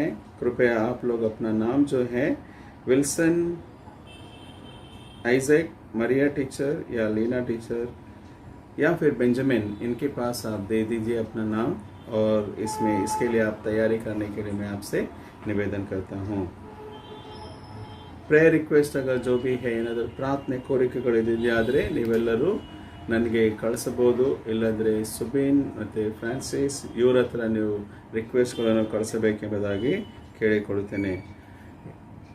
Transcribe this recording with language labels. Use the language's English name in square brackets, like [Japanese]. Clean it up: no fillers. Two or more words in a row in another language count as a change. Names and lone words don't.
[Hindi] कृपया आप लोग अपना नाम जो है विल्सन, आइजैक, मरिया टीचर या लीना टीचर या फिर बेंजामिन, इनके पास आप दे दीजिए अपना नाम, और इसके लिए आप तैयारी करने के लिए मैं आपसे निवेदन करता हूँ। [English] prayer request [Hindi] अगर जो भी है, [Kannada] ಏನಾದರೂ ಪ್ರಾರ್ಥನೆ ಕೋರಿಕೆಗಳಿದೆಯಾದರೆ ನೀವೆಲ್ಲರೂ ನನಗೆ ಕಳಿಸಬಹುದು. ಇಲ್ಲಾಂದರೆ ಸುಬೀನ್ ಮತ್ತು ಫ್ರಾನ್ಸಿಸ್ ಇವರ ಹತ್ರ ನೀವು ರಿಕ್ವೆಸ್ಟ್ಗಳನ್ನು ಕಳಿಸಬೇಕೆಂಬುದಾಗಿ ಕೇಳಿಕೊಳ್ಳುತ್ತೇನೆ.